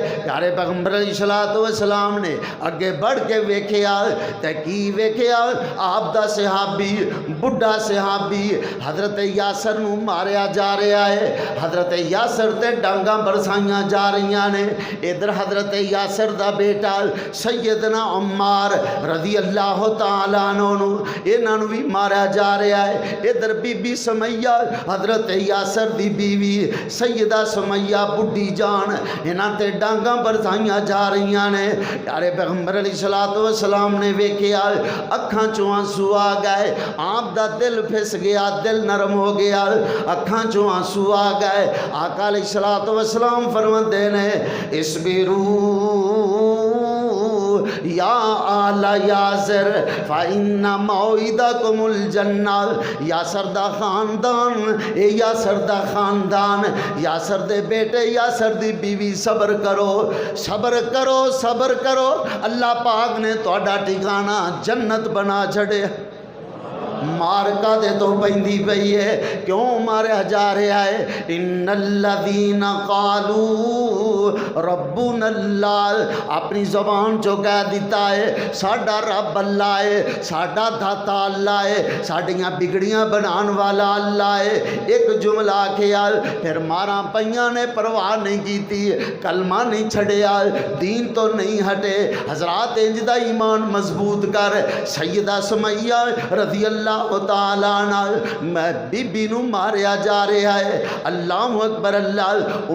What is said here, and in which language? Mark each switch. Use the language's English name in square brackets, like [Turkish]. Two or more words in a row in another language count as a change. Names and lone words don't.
[Punjabi] پیارے پیغمبر [Arabic] عليه الصلاة والسلام [Punjabi] نے اگے بڑھ کے ویکھیا تے کی ویکھیا، آپ دا صحابی، بڈھا صحابی حضرت یاسر نوں ماریا جا رہا ہے. حضرت یاسر تے ڈانگاں برسائیاں جا رہی نے. ادھر حضرت یاسر دا بیٹا سیدنا عمار [Arabic] رضي الله تعالى عنه [Punjabi] انہاں نوں بھی ماریا جا رہا ہے. ادھر بی بی سمیہ حضرت یاسر دی بیوی سیدہ سمیہ بڈھی جان، انہاں تے ڈانگاں برسائیاں جا رہی نے. پیارے پیغمبر [Arabic] عليه الصلاة والسلام [Punjabi] نے ویکھیا، اکھاں چوں آنسو آ گئے، آپ دا دل پھس گیا، دل نرم ہو گیا، اکھاں چوں آنسو آ گئے. آقا [Arabic] عليه الصلاة والسلام [Punjabi] فرماتے نے, [Arabic] اصبروا يا آل ياسر فإن موعدكم الجنة، [Punjabi] یاسر دا خاندان، اے یاسر دا خاندان، یاسر دے بیٹے، یاسر دی بیوی، صبر کرو صبر کرو صبر کرو، اللہ پاک نے تہاڈا ٹھکانہ جنت بنا چھڑے۔ مار کا دے تو پیندی پئی ہے، کیوں ماریا جا رہا ہے؟ [Arabic] ان الذین قالوا ربنا اللہ، [Punjabi] اپنی زبان چو کہہ دیتا ہے ساڈا رب اللہ ہے، ساڈا داتا اللہ ہے، ساڈیاں بگڑیاں بنان والا اللہ ہے۔ ایک جملہ کیا، پھر ماراں پیاں نے پرواہ نہیں کیتی، کلمہ نہیں چھڑیا، دین تو نہیں ہٹے۔ حضرات انج دا ایمان مضبوط کر۔ سیدہ سمیہ [Arabic] رضی اللہ تعالیٰ عنہ، [Punjabi] میں بی بی نو ماریا جا رہا ہے، [Arabic] اللہ اکبر اللہ۔